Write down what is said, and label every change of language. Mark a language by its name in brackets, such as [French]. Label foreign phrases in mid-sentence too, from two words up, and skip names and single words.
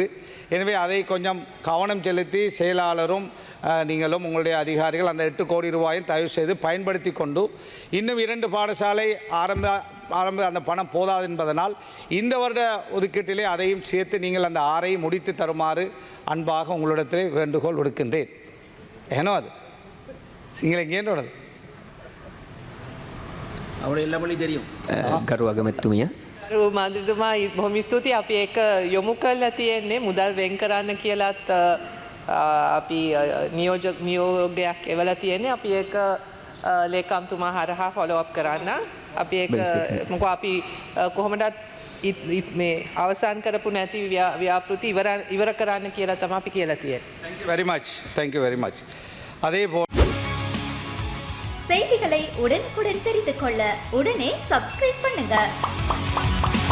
[Tamil] எனவே அதை கொஞ்சம் கவனம் செலுத்தி செயலாளரும் நீங்களும் உங்களுடைய அதிகாரிகள் அந்த 8 கோடி ரூபாயும் தயவு செய்து பயன்படுத்தி கொண்டு இன்னும் 2 பாடசாலை ஆரம்ப அந்த பணம் போதாது என்பதனால் இந்த வருட ஒதுக்கீட்டிலே அதையும் சேர்த்து நீங்கள் அந்த 6ஐ முடித்து தருமாறு அன்பாக உங்களிடத்திலே வேண்டுகோள் விடுக்கின்றேன். ஏனோ அது சிங்களேனோடது அவளை எல்லா மொழி தெரியும். [Sinhala] කරුවගමැත්තුමිය මන්ත්‍රීතුමා බොහොම ස්තුතියි. අපි ඒක යොමු කරලා තියෙන්නේ මුදල් වෙන් කරන්න කියලාත් අපි නියෝගයක් එවලා තියෙන්නේ. අපි ඒක ලේකම්තුමා හරහා [English] follow up [Sinhala] කරන්න. අපි ඒක මොකද අපි කොහොමදත් මේ අවසන් කරපු නැති ව්‍යාපෘති ඉවර කරන්න කියලා තමයි අපි කියලා තියෙන්නේ. [English] Thank you very much. [Tamil] அதேபோல் செய்திகளை உடனுக்குடன் தெரிந்து கொள்ள உடனே சப்ஸ்கிரைப் பண்ணுங்க.